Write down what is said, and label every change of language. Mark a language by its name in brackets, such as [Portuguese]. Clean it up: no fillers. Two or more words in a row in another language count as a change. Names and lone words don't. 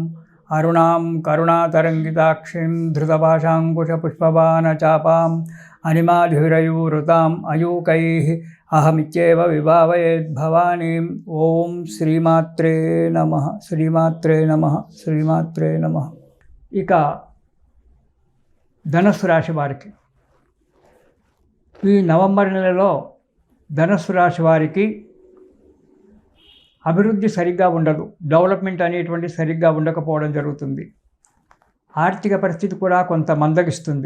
[Sanskrit] अरुणां करुणातरङ्गिताक्षीं धृतपाशाङ्कुशपुष्पबाणचापाम् अनिमाधिरयूरुताम् अयूकैः अहमित्येव विभावयेद्भवानीम्। ओं श्रीमात्रे नमः। श्रीमात्रे नमः। श्रीमात्रे नमः। [Telugu] ఇక ధనుస్సు రాశి వారికి ఈ నవంబర్ నెలలో ధనుస్సు రాశి వారికి అభివృద్ధి సరిగ్గా ఉండదు. డెవలప్మెంట్ అనేటువంటి సరిగ్గా ఉండకపోవడం జరుగుతుంది. ఆర్థిక పరిస్థితి కూడా కొంత మందగిస్తుంది.